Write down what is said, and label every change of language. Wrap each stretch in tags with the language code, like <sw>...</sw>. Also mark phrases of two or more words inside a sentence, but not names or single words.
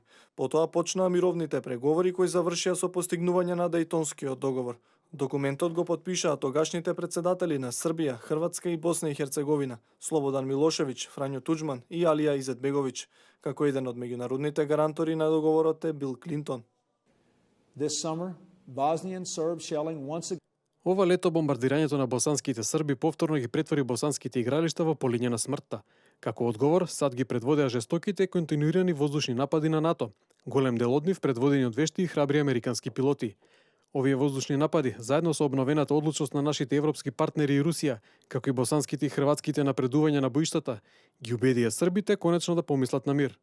<mk>Потоа почнаа мировните преговори кои завршија со постигнување на Дејтонскиот договор. Документот го потпишаа тогашните председатели на Србија, Хрватска и Босна и Херцеговина, Слободан Милошевиќ, Фрањо Туџман и Алија Изетбеговиќ. Како еден од меѓународните гарантори на договорот е Бил Клинтон.</mk> <en>This summer, Bosnian Serb shelling once again.</en> <mk>Ова лето бомбардирањето на босанските срби повторно ги претвори босанските игралишта во полиња на смртта. Како одговор, САД ги предводеа жестоките континуирани воздушни напади на НАТО, голем дел од нив предводени од вешти и храбри американски пилоти. Овие воздушни напади, заедно со обновената одлучност на нашите европски партнери и Русија, како и босанските и хрватските напредувања на боиштата, ги убедија србите конечно да помислат на мир.</mk>